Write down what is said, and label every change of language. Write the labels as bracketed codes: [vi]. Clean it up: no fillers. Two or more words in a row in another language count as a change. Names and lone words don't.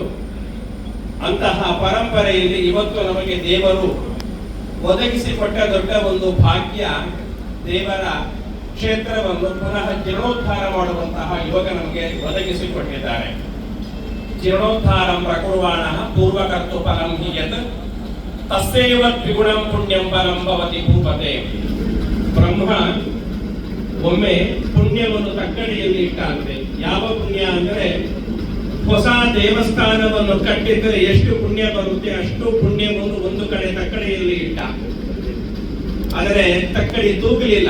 [kn] ಅಂತಹ ಪರಂಪರೆಯಲ್ಲಿ ಇವತ್ತು ನಮಗೆ ದೇವರು ಒದಗಿಸಿಕೊಟ್ಟ ದೊಡ್ಡ ಒಂದು ಭಾಗ್ಯ, ದೇವರ ಕ್ಷೇತ್ರವನ್ನು ಪುನಃ ಜೀರ್ಣೋದ್ಧಾರ ಮಾಡುವಂತಹ ಯೋಗ ನಮಗೆ ಒದಗಿಸಿಕೊಟ್ಟಿದ್ದಾರೆ. [sa] ಜೀರ್ಣೋದ್ಧಾರಂ ಪ್ರಕುರ್ವಾಣ ಪೂರ್ವಕರ್ತು ಫಲಂ ಹಿ ಯತ್ ತಸ್ಸೇವ ದ್ವಿಗುಣಂ ಪುಣ್ಯಂ ಫಲಂ ಭವತಿ ಭೂಪತೆ. [kn] ಬ್ರಹ್ಮ ಒಮ್ಮೆ ಪುಣ್ಯವನ್ನು ತಕ್ಕಡಿಯಲ್ಲಿ ಇಟ್ಟಂತೆ. ಯಾವ ಪುಣ್ಯ ಅಂದರೆ, ಹೊಸ ದೇವಸ್ಥಾನವನ್ನು ಕಟ್ಟಿದ್ದರೆ ಎಷ್ಟು ಪುಣ್ಯ ಬರುತ್ತೆ ಅಷ್ಟು ಪುಣ್ಯವನ್ನು ಒಂದು ಕಡೆ ತಕ್ಕಡಿಯಲ್ಲಿ ಇಟ್ಟ. ಆದರೆ ತಕ್ಕಡಿ ತೂಗಲಿಲ್ಲ.